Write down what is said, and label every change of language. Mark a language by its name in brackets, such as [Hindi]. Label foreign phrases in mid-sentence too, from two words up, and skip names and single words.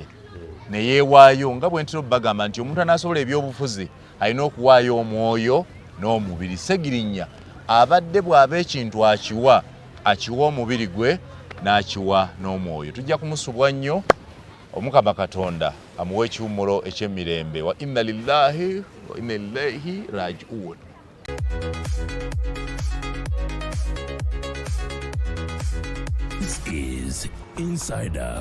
[Ganda] Ne yeewaayo nga bwe ntera bagamba nti omuntu anaasobola ebyobufuzi alina okuwaayo omwoyo n'omubiri. Segirinya abadde bw'aba ekintu akiwa omubiri gwe n'akiwa n'omwoyo. Tujja kumusubwa nnyo Omukama Katonda amuwe ekiwummulo eky'emirembe. [Arabic] وإنا لله وإنا إليه راجعون. [English] This is Inside Out.